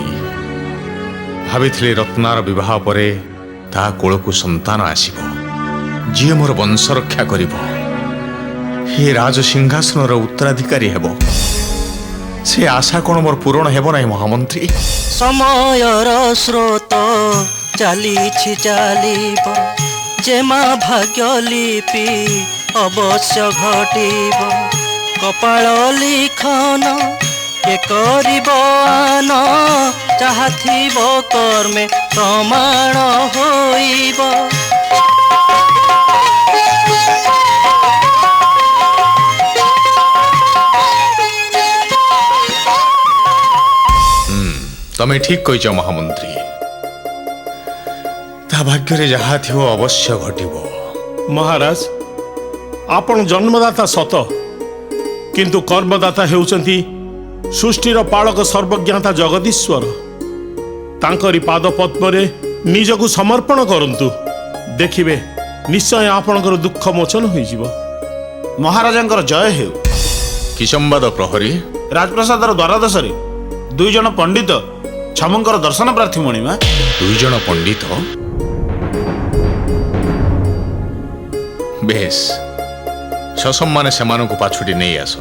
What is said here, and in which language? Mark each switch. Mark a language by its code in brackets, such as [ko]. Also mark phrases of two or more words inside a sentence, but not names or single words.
[or] ଭାବିଥିଲେ ରତ୍ନାର ବିବାହ ପରେ ତା କୋଳକୁ ସନ୍ତାନ ଆସିବ ଯିଏ ମୋର ବଂଶ ରକ୍ଷା କରିବ। ହେ ରାଜ ସିଂହାସନ ଉତ୍ତରାଧିକାରୀ ହେବ। ସେ ଆଶା କଣ ମୋର ପୂରଣ ହେବ ନାହିଁ ମହାମନ୍ତ୍ରୀ? ସମୟର ସ୍ରୋତ ଚାଲିଛି ଚାଲିବ ଯେମା ଭାଗ୍ୟ ଲିପି ଅବଶ୍ୟ ଘଟିବ। କପାଳ ଲିଖନ କେ କରିବ ଆନ ଚାହିଁଥିବ କର୍ମେ ପ୍ରମାଣ ହୋଇବ। ତମେ ଠିକ କହିଛ ମହାମନ୍ତ୍ରୀ। ତା ଭାଗ୍ୟ ରେ ଯାହା ଥିବ ଅବଶ୍ୟ ଘଟିବ। ମହାରାଜ ଆପଣ ଜନ୍ମଦାତା ସତ କିନ୍ତୁ କର୍ମଦାତା ହେଉଛନ୍ତି ସୃଷ୍ଟିର ପାଳକ ସର୍ବଜ୍ଞାତା ଜଗଦୀଶ୍ୱର। ତାଙ୍କରି ପାଦ ପଦ୍ମରେ ନିଜକୁ ସମର୍ପଣ କରନ୍ତୁ ଦେଖିବେ ନିଶ୍ଚୟ ଆପଣଙ୍କର ଦୁଃଖ ମୋଚନ ହୋଇ ଯିବ। ମହାରାଜଙ୍କର ଜୟ ହେଉ। କି ସମ୍ବାଦ ପ୍ରହରୀ? ରାଜପ୍ରାସାଦର ଦ୍ୱାରଦେଶରେ ଦୁଇ ଜଣ ପଣ୍ଡିତ ଛାମୁଙ୍କର ଦର୍ଶନ ପ୍ରାର୍ଥୀ ମଣିମା। ଦୁଇ ଜଣ ପଣ୍ଡିତ? ବେଶ ସସମ୍ମାନେ ସେମାନଙ୍କୁ ପାଛୁଟି ନାହିଁ ଆସ।